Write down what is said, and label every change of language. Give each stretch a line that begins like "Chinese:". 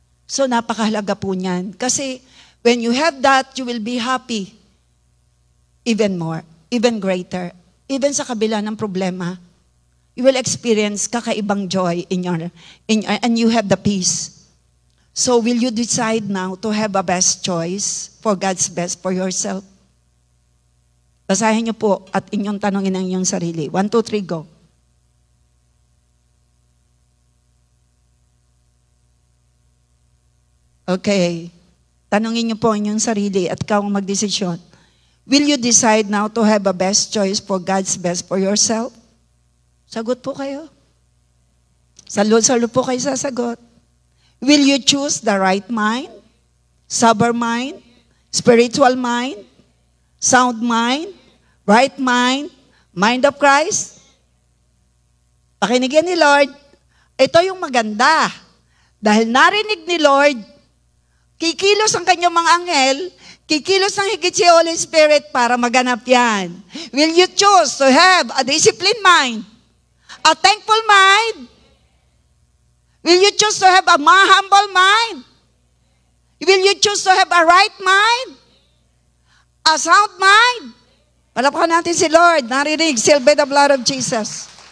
Filipino: So napakahalaga po niyan. Kasi
English: when you have that, you will be happy even more, even greater. Even
Filipino: sa kabila ng problema,
English: you will experience
Filipino: kakaibang
English: joy and you have the peace. So will you decide now to have a best choice for God's best for yourself?
Filipino: Basahin niyo po at inyong tanongin ang inyong sarili. 1, 2, 3, go. Okay. Tanongin niyo po ang inyong sarili at ikaw ang magdesisyon.
English: Will you decide now to have a best choice for God's best for yourself?
Filipino: Sagot po kayo. Salo po kayo sasagot.
English: Will you choose the right mind, sober mind, spiritual mind, sound mind, right mind, mind of Christ?
Filipino: Pakinigyan ni Lord. Ito yung maganda. Dahil narinig ni Lord, kikilos ang kanyang mga anghel, kikilos ng higit si Holy Spirit para maganap yan.
English: Will you choose to have a disciplined mind? A thankful mind? Will you choose to have a humble mind? Will you choose to have a right mind? A sound mind?
Filipino: Palakpakan natin si Lord. Narinig,
English: seal by the blood of Jesus.